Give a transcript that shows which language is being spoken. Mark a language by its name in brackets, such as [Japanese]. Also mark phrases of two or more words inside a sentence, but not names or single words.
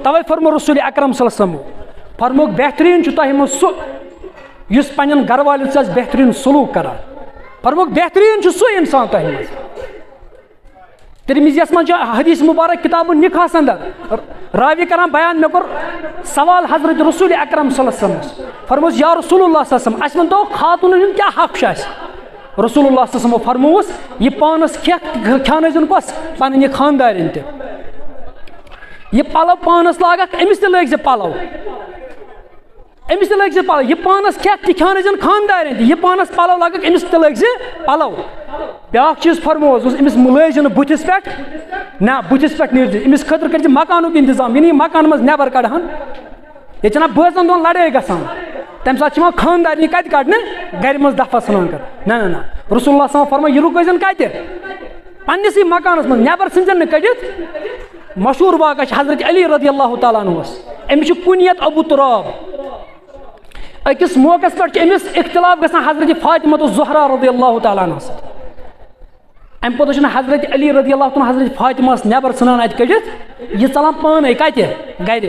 [Kashmiri] تَوے فرمو رسول اکرم [Arabic] صلی اللہ علیہ وسلم [Kashmiri] فرموکھ بہتریٖن چھُ تۄہہِ منٛز سُہ یُس پنٕنٮ۪ن گرٕ والٮ۪ن سۭتۍ آسہِ بہتریٖن سلوٗک کران. فرموکھ بہتریٖن چھُ سُہ اِنسان تۄہہِ منٛز. ترمذیَس منٛز چھُ حدیث مُبارک کِتابُ نِکاحس اندر راوی کران بیان مےٚ کوٚر سوال حضرت رسول اکرم [Arabic] صلی اللہ علیہ وسلمس [Kashmiri] فرموس [Arabic] یا رسول اللہ صلی اللہ علیہ وسلم [Kashmiri] اَسہِ ؤنۍتو خاتوٗنن ہُنٛد کیٛاہ حق چھُ اَسہِ. [Arabic] رسول اللہ صلی اللہ علیہ وسلم [Kashmiri] فرمووُس یہِ پانس کھیٛانٲوزِن کۄس پنٕنۍ یہِ خاندارٮ۪ن تہِ. یہِ پلو پانس لاگکھ أمِس تہِ لٲگۍ زِ پلو أمِس تہِ لٲگۍ زِ پلو. یہِ پانس کھٮ۪کھ تہِ کھیٛانٲوزِن خاندارٮ۪ن تہِ یہِ پانس پلو لاگکھ أمِس تہِ لٲگۍ زِ پلو. بیاکھ چیٖز فرمووُس أمِس لٲگۍ نہٕ بٕتھِس پٮ۪ٹھ نہ بٕتھِس پٮ۪ٹھ نیٖرزِ أمِس خٲطرٕ کٔرزِ مکانُک انتظام یہِ نہٕ یہِ مکان منٛز نٮ۪بر کڑہن. ییٚتہِ چھِنہ بٲژن دۄن لڑٲے گژھان تمہِ ساتہٕ چھِ یِوان خاندارنہِ کتہِ کڑنہٕ گرِ منٛز دفعہ ژھٕنان کر نہ نہ نہ [Arabic] رسول اللہ صلی اللہ علیہ وسلم [Kashmiri] فرمٲے یہِ رُکٲیزن کتہِ پننسٕے مکانس منٛز نٮ۪بر ژھٕنزن نہٕ کٔڑِتھ. مشہوٗر واقعہ چھِ حضرت علی [Arabic] رضی اللہ تعالیٰ عنہُس [Kashmiri] أمِس چھُ کُنیت ابوٗ تُراب. أکِس موقعس پٮ۪ٹھ چھُ أمِس اختلاف گژھان حضرت فاطمہ الزہرا [Arabic] رضی اللہ تعالیٰ عنہَس [Kashmiri] سۭتۍ. اَمہِ پوٚتُس چھُنہٕ حضرت علی [Arabic] رضی اللہ تعالیٰ [Kashmiri] حضرت فاطمہس نٮ۪بر ژھٕنان اَتہِ کٔڑِتھ یہِ ژلان پانے کتہِ گرِ.